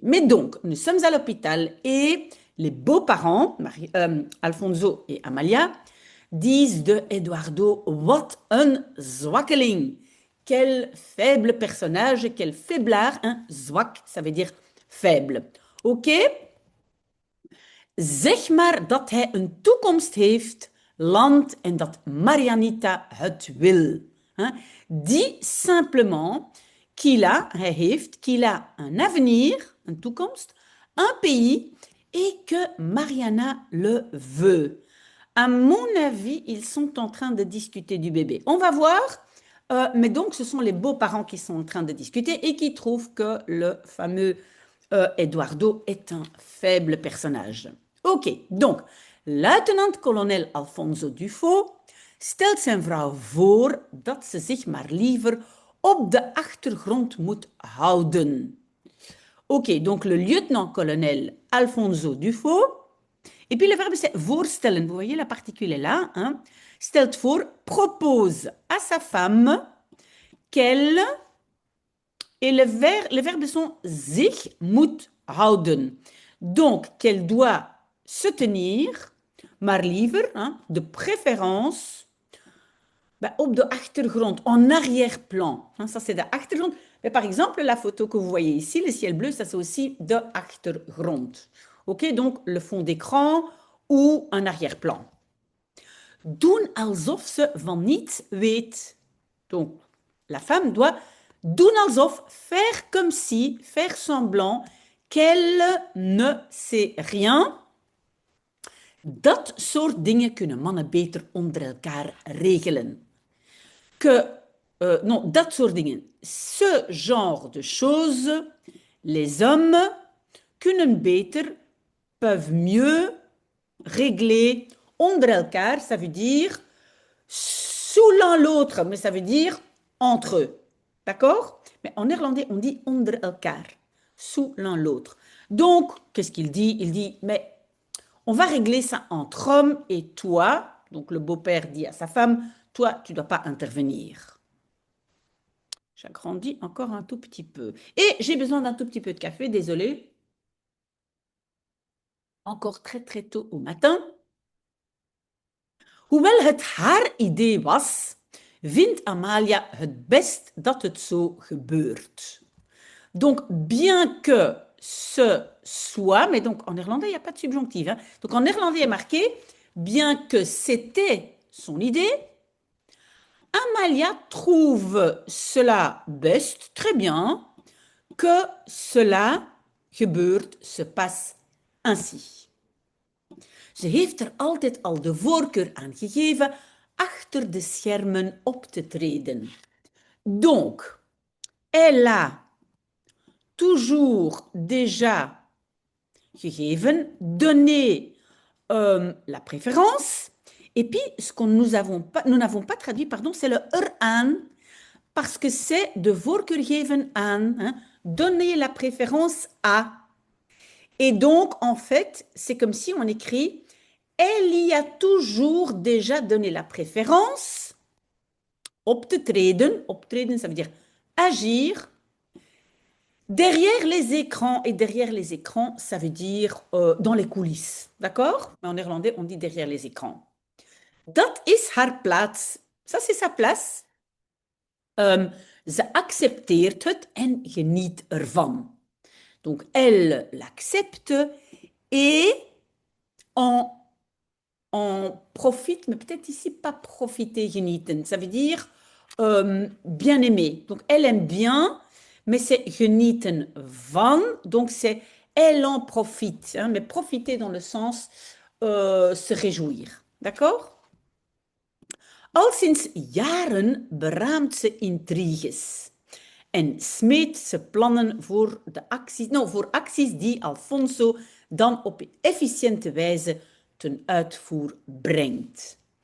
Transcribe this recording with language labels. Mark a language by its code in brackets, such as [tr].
[fr] Mais donc, nous sommes à l'hôpital et les beaux-parents, Alfonso et Amalia, disent de Eduardo, [nl] what un zwakkeling. [fr] Quel faible personnage, quel faiblard, hein? Zwak, ça veut dire faible. Ok? [nl] Zeg maar dat hij een toekomst heeft, land en dat Marianita het wil. Hein? [fr] Dis simplement [nl] hij heeft, [fr] qu'il a un avenir, [nl] een toekomst, [fr] un pays et que Mariana le veut. À mon avis, ils sont en train de discuter du bébé. On va voir. Mais donc, ce sont les beaux-parents qui sont en train de discuter et qui trouvent que le fameux Eduardo est un faible personnage. [nl] Ok, donc, luitenant-kolonel Alfonso Dufo stelt zijn vrouw voor dat ze zich maar liever op de achtergrond moet houden. [fr] Ok, donc le lieutenant-colonel Alfonso Dufo. Et puis le verbe c'est voorstellen. Vous voyez la particule est là. Hein? [nl] Stelt voor, [fr] propose à sa femme qu'elle. Et les verbes sont [nl] zich moet houden. [fr] Donc, qu'elle doit se tenir, [nl] maar liever, [fr] hein, de préférence, ben, [nl] op de achtergrond, [fr] en arrière-plan. Hein, ça, c'est [nl] de achtergrond. [fr] Mais par exemple, la photo que vous voyez ici, le ciel bleu, ça, c'est aussi [nl] de achtergrond. [fr] OK, donc le fond d'écran ou un arrière-plan. [nl] Doen alsof ze van niets weet. [fr] Donc, la femme doit [nl] doen alsof, [fr] faire comme si, faire semblant qu'elle ne sait rien. [nl] Dat soort dingen kunnen mannen beter onder elkaar regelen. Non, dat soort dingen. [fr] Ce genre de choses, les hommes [nl] kunnen beter, [fr] peuvent mieux régler [nl] onder elkaar, [fr] ça veut dire sous l'un l'autre, mais ça veut dire entre eux. D'accord? Mais en néerlandais, on dit [nl] onder elkaar, [fr] sous l'un l'autre. Donc, qu'est-ce qu'il dit? Il dit, mais on va régler ça entre hommes et toi. Donc, le beau-père dit à sa femme, toi, tu ne dois pas intervenir. J'agrandis encore un tout petit peu. Et j'ai besoin d'un tout petit peu de café, désolé. Encore très très tôt au matin. [nl] Hoewel het haar idee was, vindt Amalia het best dat het zo gebeurt. [fr] Donc, bien que ce soit, mais donc en néerlandais, il n'y a pas de subjonctif. Hein. Donc en néerlandais, il est marqué, bien que c'était son idée, Amalia trouve cela best, très bien, que cela gebeurt, se passe ainsi. [nl] Ze heeft er altijd al de voorkeur aan gegeven achter de schermen op te treden. [fr] Donc, elle a toujours déjà gegeven, donné la préférence. Et puis, ce que nous n'avons pas traduit, pardon, c'est le eraan, parce que c'est [nl] de voorkeur geven aan, [fr] hein, donner la préférence à. Et donc, en fait, c'est comme si on écrit elle y a toujours déjà donné la préférence. [nl] Op te treden, optreden, [fr] ça veut dire agir. Derrière les écrans, et derrière les écrans, ça veut dire dans les coulisses. D'accord? Mais en néerlandais, on dit derrière les écrans. [nl] Dat is haar plaats. [fr] Ça, c'est sa place. [nl] Ze accepteert het en geniet ervan. [fr] Donc, elle l'accepte et en en profite, mais peut-être ici pas profiter, genieten. Ça veut dire bien aimer. Donc elle aime bien, mais c'est genieten van, donc c'est elle en profite, hein, mais profiter dans le sens se réjouir. D'accord? [nl] Al sinds jaren beraamt ze intriges en smeedt ze plannen voor acties die Alfonso dan op efficiënte wijze ten uitvoer brengt.